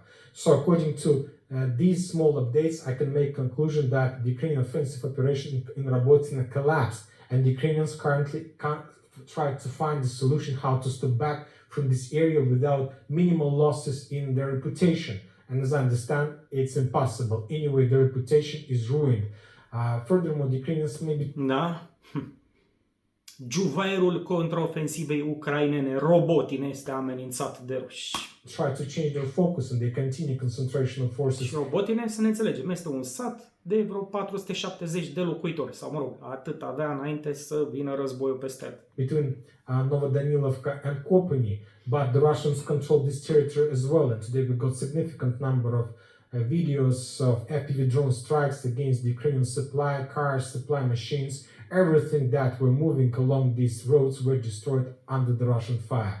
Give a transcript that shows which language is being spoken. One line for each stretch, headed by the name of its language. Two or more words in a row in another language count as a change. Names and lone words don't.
English: So according to these small updates, I can make conclusion that the Ukrainian offensive operation in Rabotina collapsed, and the Ukrainians currently try to find the solution how to step back from this area without minimal losses in their reputation. And as I understand, it's impossible. Anyway, their reputation is ruined. Furthermore, the Ukrainians maybe...
Romanian: Da? Juvaierul contraofensivei ucrainene, Robotin, este amenințat de ruși.
English: Try to change their focus and they continue concentration of forces.
Romanian: Și Robotine, să ne înțelegem, este un sat de vreo 470 de locuitori, sau mă rog, atât avea înainte să vină războiul peste el.
English: Between Novodanilovka and Kopany, but the Russians control this territory as well, and today we got significant number of videos of FPV drone strikes against the Ukrainian supply cars, supply machines. Everything that were moving along these roads were destroyed under the Russian fire.